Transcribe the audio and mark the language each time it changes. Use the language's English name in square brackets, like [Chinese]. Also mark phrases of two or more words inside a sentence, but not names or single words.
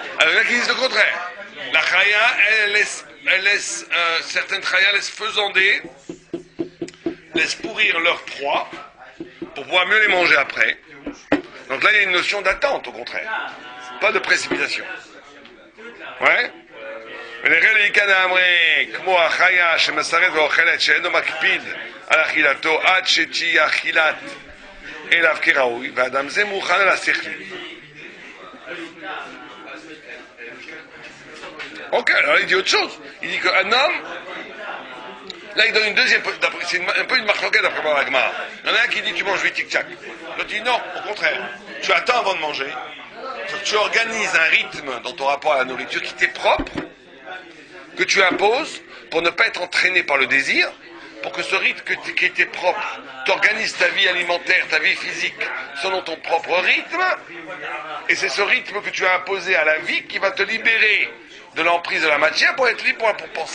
[French] Alors, il y en a qui disent le contraire. La chaya, elle laisse certaines chayas laissent faisander, laissent pourrir leur proie pour pouvoir mieux les manger après. Donc là, il y a une notion d'attente, au contraire. Pas de précipitation. Ouais? [Hebrew] ולכן עיקד האמרי, כמו החיה שמסרט ואוכלת שאינו מקפיד על אכילתו עד שתהיה אכילת אליו כראוי, ואדם זה מוכן על השכלי. [French] Ok, alors il dit autre chose. Il dit qu'un homme, là il donne une deuxième, c'est un peu une marloquette après par la Gemara. Il y en a un qui dit tu manges vite tic-tac. L'autre dit non, au contraire. Tu attends avant de manger. Tu organises un rythme dans ton rapport à la nourriture qui t'est propre, que tu imposes pour ne pas être entraîné par le désir, pour que ce rythme qui était propre, tu organises ta vie alimentaire, ta vie physique, selon ton propre rythme, et c'est ce rythme que tu as imposé à la vie qui va te libérer de l'emprise de la matière pour être libre pour penser.